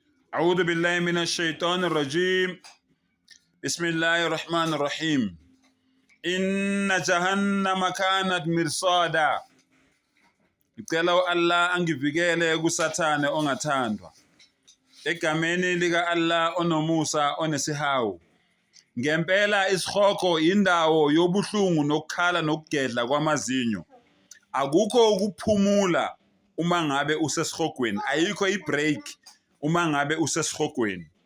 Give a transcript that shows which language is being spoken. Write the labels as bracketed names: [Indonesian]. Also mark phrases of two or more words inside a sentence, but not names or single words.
[Arabic] أعوذ بالله من الشيطان الرجيم بسم الله الرحمن الرحيم إن جهنم كانت مرصادا. [Zulu] Ngicela Allah angivikele kusathane ongathandwa. Egameni lika Allah onomusa onesihawu. Ngempela isihogo indawo yobuhlungu nokukhala nokugedla kwamazinyo. Akukho ukuphumula uma ngabe usesihogweni, ayikho ibreak uma ngabe usesihogweni.